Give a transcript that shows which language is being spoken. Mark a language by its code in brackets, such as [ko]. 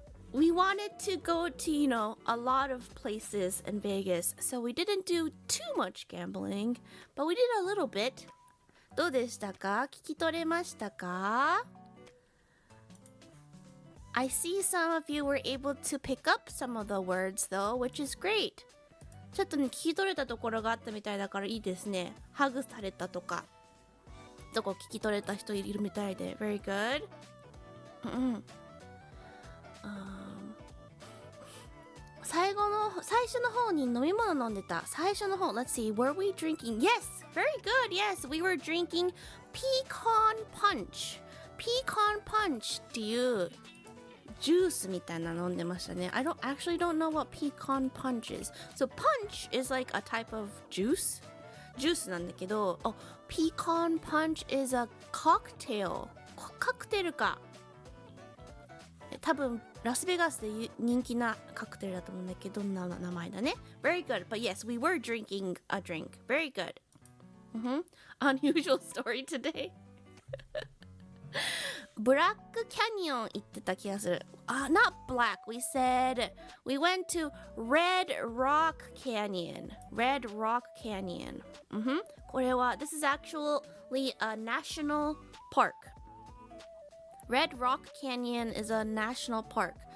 [en] We wanted to go to, you know, a lot of places in Vegas, so we didn't do too much gambling, but we did a little bit. [ja] どうでしたか？聞き取れましたか？ [en] I see some of you were able to pick up some of the words though, which is great. [ja] ちょっとね、聞き取れたところがあったみたいだからいいですね。ハグされたとか、どこ聞き取れた人いるみたいで。 [en] Very good. [ja] うん。最初の方に飲み物飲んでた。最初の方。 [en] Let's see. Were we drinking? Yes. Very good. Yes. We were drinking pecan punch. [ja] Pecan punch っていうジュースみたいなの飲んでましたね。 [en] I actually don't know what pecan punch is. So punch is like a type of juice. [ja] ジュースなんだけど、 [en] pecan punch is a cocktail. [ja] カクテルか。多分ラスベガスで人気なカクテルだと思うんだけど、どんな名前だね。 [en] Very good. But yes, we were drinking a drink. Very good. Unusual story today. [ja] ブラックキャニオン行ってた気がする。 [en] Not black. We said we went to Red Rock Canyon. Red Rock Canyon. [ja] これは [en] This is actually a national park. Red Rock Canyon is a national park.